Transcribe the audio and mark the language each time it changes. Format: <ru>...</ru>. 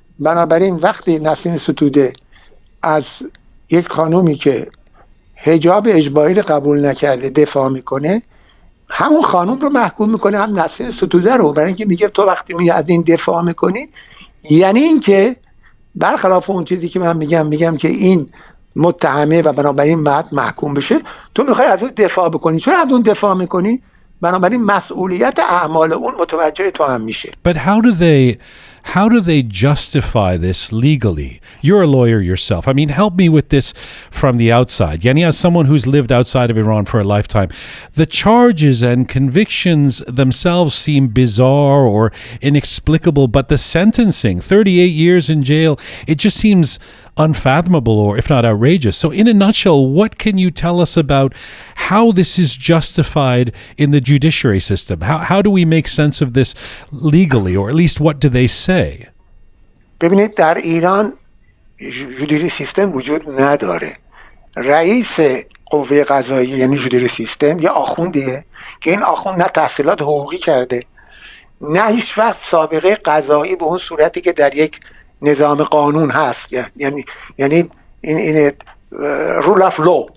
<fa>بنابراین وقتی نسرین ستوده از یک خانومی که حجاب اجباری رو قبول نکرده دفاع میکنه، همون خانوم رو محکوم میکنه، هم نسرین ستوده رو، برای اینکه میگه تو وقتی می از این دفاع میکنی، یعنی اینکه برخلاف اون چیزی که من میگم که این متهمه و بنابراین باید محکوم بشه، تو میخوای از اون دفاع بکنی. چون از اون دفاع میکنی، بنابراین مسئولیت اعمال اون متوجه تو هم میشه.</fa> <en>But how do they justify this legally? You're a lawyer yourself. I mean, help me with this from the outside. Yani, as someone who's lived outside of Iran for a lifetime, the charges and convictions themselves seem bizarre or inexplicable, but the sentencing, 38 years in jail, it just seems unfathomable, or if not outrageous. So in a nutshell, what can you tell us about how this is justified in the judiciary system? How do we make sense of this legally, or at least what do they say?</en> <fa>ببینید، در ایران جودیشری سیستم وجود نداره. رئیس قوه قضاییه، یعنی جودیشری سیستم، یه آخوندیه که این آخوند نه تحصیلات حقوقی کرده، نه هیچ وقت سابقه قضایی به اون صورتی که در یک نظام قانون هست، یعنی این رول آف لو.</fa>